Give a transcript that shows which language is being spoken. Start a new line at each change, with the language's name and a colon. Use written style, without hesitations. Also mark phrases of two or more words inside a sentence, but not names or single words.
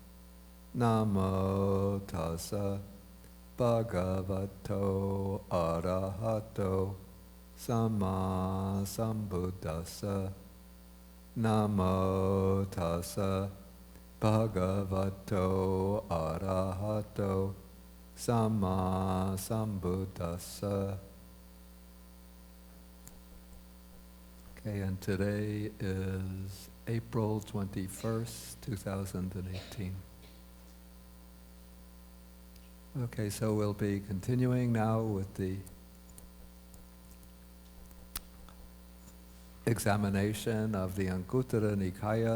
Pali: Namo tassa bhagavato arahato samma sambuddhassa. Namo tassa bhagavato arahato samma sambuddhassa.
English: Okay, and today is April 21st, 2018. Okay, so we'll be continuing now with the examination of the Anguttara Nikaya.